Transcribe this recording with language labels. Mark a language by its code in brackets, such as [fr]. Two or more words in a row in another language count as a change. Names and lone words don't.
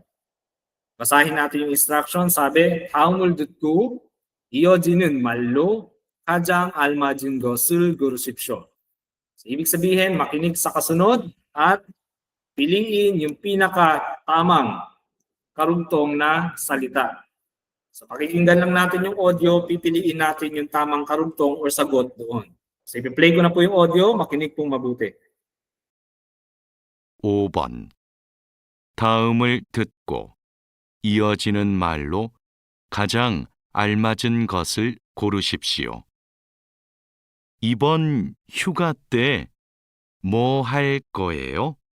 [tl] Basahin natin yung instruction. Sabi, [ko] 다음을 듣고 이어지는 말로 가장 알맞은 것을 고르십시오. [tl] So, ibig sabihin, makinig sa kasunod at piliin yung pinaka-tamang karugtong na salita. So, pakikinggan lang natin yung audio, pipiliin natin yung tamang karugtong or sagot doon. So, ipi-play ko na po yung audio, makinig pong mabuti. [ko] 5번. 다음을 듣고 이어지는 말로 가장 알맞은 것을 고르십시오. 이번 휴가 때 뭐 할 거예요?